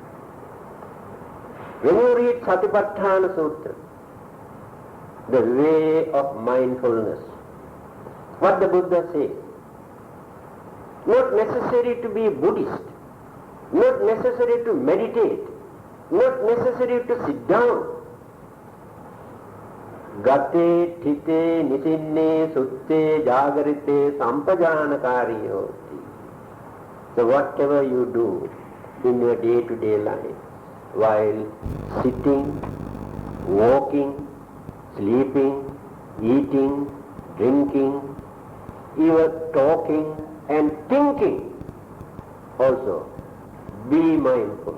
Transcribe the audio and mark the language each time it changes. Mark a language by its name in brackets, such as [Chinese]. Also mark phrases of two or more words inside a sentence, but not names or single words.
[English] When you read [Pali] Satipatthana Sutra, [English] the way of mindfulness, what the Buddha says, not necessary to be Buddhist, not necessary to meditate, not necessary to sit down. [Pali] Gate, thite, nisinne, sutte, jagarite, sampajanakari hoti. [English] So whatever you do in your day-to-day life, while sitting, walking, sleeping, eating, drinking, even talking and thinking, also be mindful.